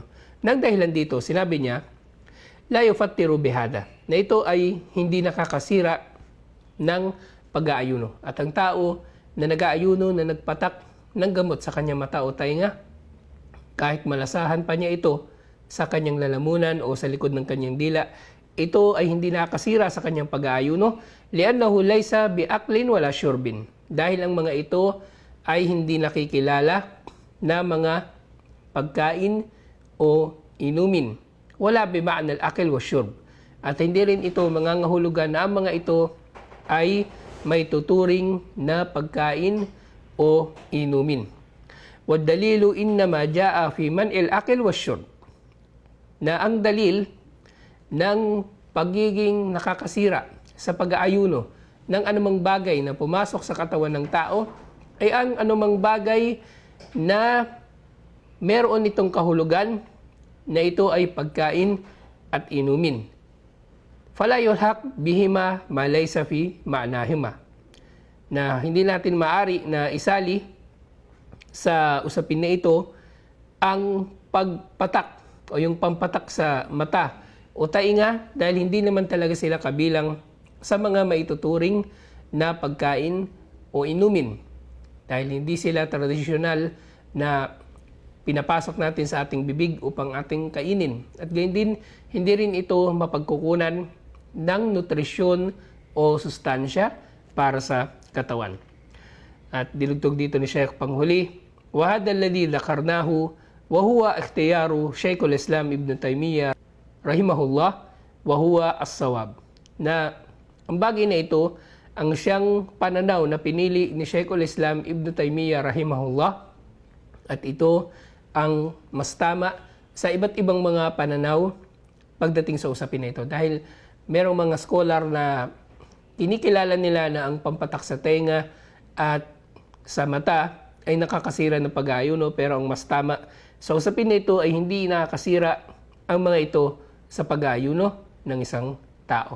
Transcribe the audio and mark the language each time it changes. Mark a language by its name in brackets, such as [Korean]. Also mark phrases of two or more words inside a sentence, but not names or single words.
[Filipino] Nang dahilan dito, sinabi niya, [Arabic] لا يفطر بهذا, [Filipino] na ito ay hindi nakakasira ng pag-aayuno. At ang tao na nag-aayuno na nagpatak ng gamot sa kanyang mata o tainga, kahit malasahan pa niya ito sa kanyang lalamunan o sa likod ng kanyang dila, ito ay hindi nakakasira sa kanyang pag-aayuno, [Arabic] لأنه ليس بأكل ولا شرب, [Filipino] dahil ang mga ito ay hindi nakikilala na mga pagkain o inumin. [Arabic] ولا بمعنى الأكل والشرب. [Filipino] At hindi rin ito mangangahulugan na ang mga ito ay may tuturing na pagkain o inumin. [Arabic] والدليل إنما جاء في منع الأكل والشرب, [Filipino] na ang dalil ng pagiging nakakasira sa pag-aayuno ng anumang bagay na pumasok sa katawan ng tao ay ang anumang bagay na meron itong kahulugan na ito ay pagkain at inumin. [Arabic] فلا يلحق بهما ما ليس في معناهما, [Filipino] na hindi natin maari na isali sa usapin na ito ang pagpatak o yung pampatak sa mata o tainga, dahil hindi naman talaga sila kabilang sa mga maituturing na pagkain o inumin, dahil hindi sila tradisyonal na pinapasok natin sa ating bibig upang ating kainin. At gayon din, hindi rin ito mapagkukunan ng nutrisyon o sustansya para sa katawan. At dilugtog dito ni Sheikh panghuli, [Arabic] وهذا الذي ذكرناه وهو اختيار شيخ الإسلام ابن تيمية رحمه الله وهو الصواب, [Filipino] na ang bagay na ito ang siyang pananaw na pinili ni Sheikhul Islam Ibn Taymiyyah rahimahullah, at ito ang mas tama sa iba't ibang mga pananaw pagdating sa usapin na ito. Dahil merong mga scholar na kinikilala nila na ang pampatak sa tenga at sa mata ay nakakasira ng pag-aayuno, pero ang mas tama sa usapin na ito ay hindi nakakasira ang mga ito sa pag-aayuno ng isang tao.